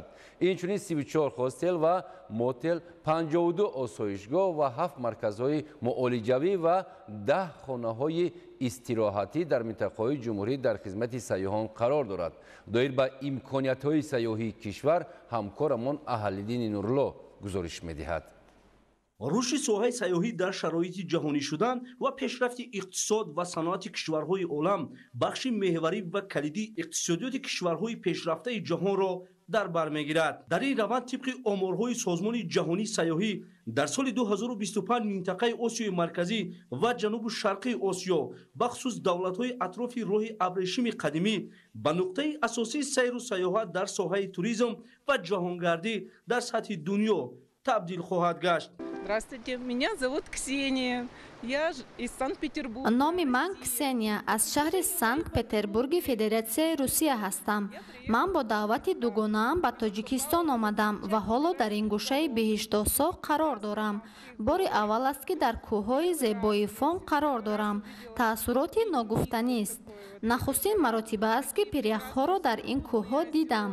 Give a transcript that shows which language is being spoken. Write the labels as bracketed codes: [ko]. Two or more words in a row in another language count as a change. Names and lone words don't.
[tg] Инчунин 34 хостел ва мотел, 52 осоишгоҳ ва 7 марказҳои муолиҷавӣ ва 10 хонаҳои истироҳатӣ дар минтақаҳои ҷумҳурӣ дар хидмати сайёҳон қарор дорад. Доир ба имкониятҳои сайёҳии кишвар ҳамкорамон Аҳлиддин Нуруллоҳ гузориш медиҳад. рушди соҳаи сайёҳӣ дар шароити ҷаҳонӣ шудан ва пешрафти иқтисод ва саноати кишварҳои олам бахши меҳварӣ ва калидии иқтисодиёти кишварҳои пешрафтаи ҷаҳонро дар бар мегирад. дар ин раванд тибқи оморҳои созмони ҷаҳонии сайёҳӣ дар соли 2025 минтақаи осиёи марказӣ ва ҷанубу шарқии осиё бахусус давлатҳои атрофи роҳи абрешими қадимӣ ба нуқтаи асосии сайру сайёҳат дар соҳаи туризм ва ҷаҳонгардӣ дар сатҳи дунё табдил хоҳад гашт. [ru] Здравствуйте, меня зовут Ксения. Я из Санкт-Петербурга. [tg] Номи ман Ксения, аз шаҳри Санкт-Петербурги Федератсияи Русия ҳастам. Ман бо даъвати дугонаам ба Тоҷикистон омадам ва ҳоло дар ин гӯшаи беҳиштосо қарор дорам. Бори аввал аст ки дар кӯҳҳои зебои Фон қарор дорам. Таассуроти ногуфтанист. Нахустин маротиба аст ки пиряхҳоро дар ин кӯҳҳо дидам.